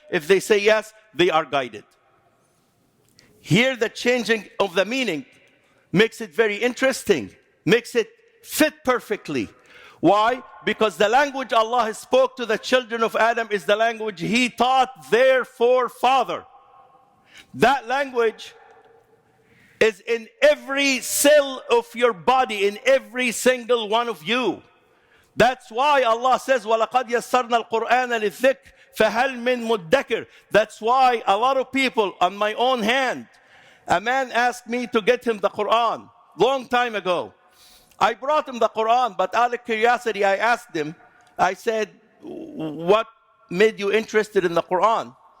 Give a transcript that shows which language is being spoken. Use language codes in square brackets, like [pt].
[en] If they say yes, they are guided. Here the changing of the meaning makes it very interesting, makes it fit perfectly. Why? Because the language Allah spoke to the children of Adam is the language He taught their forefather. That language is in every cell of your body, in every single one of you. That's why Allah says, [ar] وَلَقَدْ يَسَّرْنَا الْقُرْآنَ لِلذِّكْرِ فَهَلْ مِن مُدَّكِرٍ. [en] That's why a lot of people, on my own hand, a man asked me to get him the Quran long time ago. I brought him the Quran, but out of curiosity, I asked him, I said, what made you interested in the Quran?